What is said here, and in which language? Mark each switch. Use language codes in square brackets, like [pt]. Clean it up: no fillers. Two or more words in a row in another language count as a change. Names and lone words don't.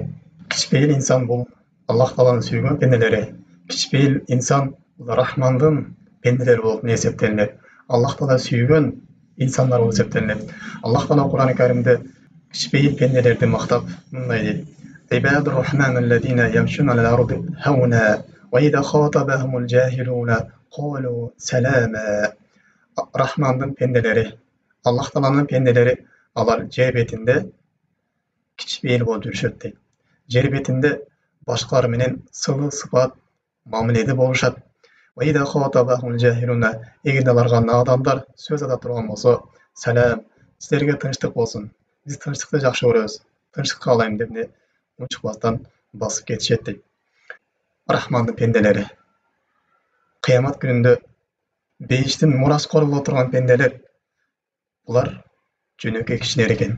[ky] Кичпейил инсан бул Аллах Тааланын сүйгөн пенделери. Кичпейил инсан бул Рахмандын пенделери болуп эсептелинет. Аллах Таала сүйгөн инсандар болуп эсептелинет. Аллах Таала Кур'ан-ы Каримде кичпейил пенделерди мактап мындай дейт: [ar] "عباد الرحمن الذين يمشون على الأرض هونا وإذا خاطبهم الجاهلون قالوا سلاما." [ky] Рахмандын пенделери, Аллах Тааланын пенделери, алар жер бетинде кичпейил болуп жүрүшөт дейт. Жер бетинде башкалар менен сылы сыпат мамиледе болушат. [ar] وإذا خاطبهم الجاهلون, [ky] эгерде аларга надандар сөз айта турган болсо, салам, силерге тынчтык болсун, биз тынчтыкты жакшы көрөбүз, тынчтык каалайм деп унчукпастан басып кетишет дейт. Рахмандын пенделери. Кыямат күнүндө бейиштин мураскору боло турган пенделер булар жөнөкөй кишилер экен.